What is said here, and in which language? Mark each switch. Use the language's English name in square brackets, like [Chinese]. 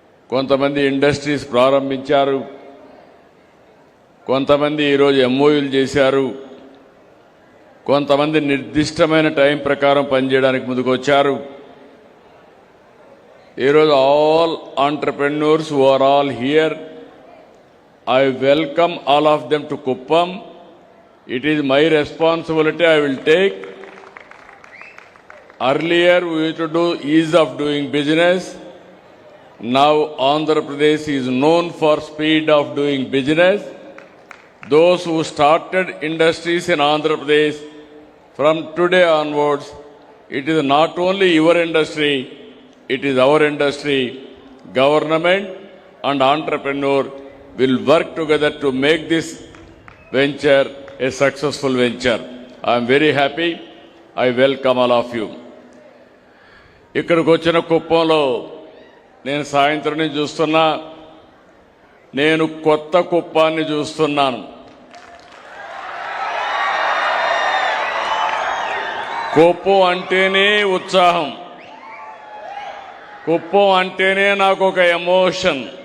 [Telugu] కొంతమంది ఇండస్ట్రీస్ ప్రారంభించారు, కొంతమంది ఈరోజు ఎంఓయూలు చేశారు, కొంతమంది నిర్దిష్టమైన టైం ప్రకారం పనిచేయడానికి ముందుకు వచ్చారు. [English] ఈరోజు all entrepreneurs who are all here, I welcome all of them to Kuppam. It is my responsibility, I will take. Earlier we used to do ease of doing business. Now Andhra Pradesh is known for speed of doing business. Those who started industries in Andhra Pradesh, from today onwards, it is not only your industry, it is our industry. Government and entrepreneur will work together to make this venture a successful venture. I am very happy. I welcome all of you. [Telugu] ఇక్కడికి వచ్చిన కుప్పంలో నేను సాయంత్రం నుంచి చూస్తున్నా, నేను కొత్త కుప్పాన్ని చూస్తున్నాను. కుప్పం అంటేనే ఉత్సాహం, కుప్పం అంటేనే నాకు ఒక ఎమోషన్.